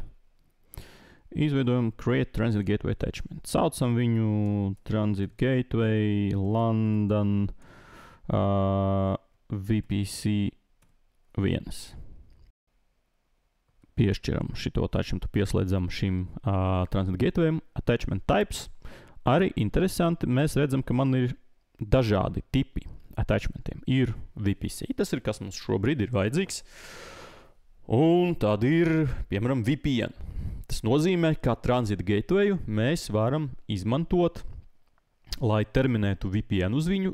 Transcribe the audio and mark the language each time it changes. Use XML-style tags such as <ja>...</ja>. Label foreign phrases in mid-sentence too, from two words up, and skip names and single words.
<lv>Izveidojam</lv> <en>Create Transit Gateway Attachment.</en> <lv>Saucam viņu Transit Gateway London VPC 1. Piešķiram šito attachmentu, pieslēdzam šim</lv> <en>transit gatewayam. Attachment types.</en> <lv>Arī interesanti, mēs redzam, ka man ir dažādi tipi attachmentiem. Ir VPC, tas ir, kas mums šobrīd ir vajadzīgs. Un tad ir, piemēram, VPN. Tas nozīmē, ka</lv> <en>transit gatewayu</en> <lv>mēs varam izmantot, lai terminētu VPN uz viņu.</lv>